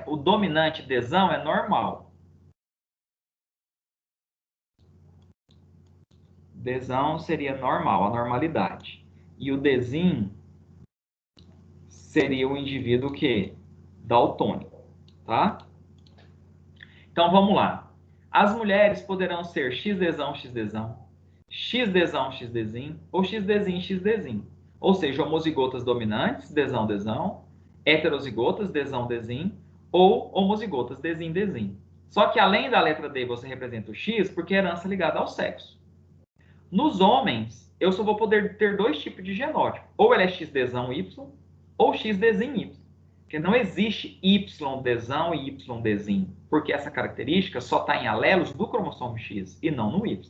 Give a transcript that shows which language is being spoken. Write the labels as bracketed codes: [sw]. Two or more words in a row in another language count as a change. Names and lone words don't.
[pt] O dominante desão é normal. Desão seria normal, a normalidade. E o desim seria o indivíduo que daltônico, tá? Então vamos lá. As mulheres poderão ser XDzão, XDzão, XDzão, XDzim ou XDzim, XDzim. Ou seja, homozigotas dominantes, desão, desão, heterozigotas, desão, desim, ou homozigotas, desim, desim. Só que além da letra D você representa o X porque é herança ligada ao sexo. Nos homens, eu só vou poder ter 2 tipos de genótipo. Ou ele é XDzão Y ou XDzim Y. Porque não existe Y-desão e Y-desim, porque essa característica só está em alelos do cromossomo X e não no Y.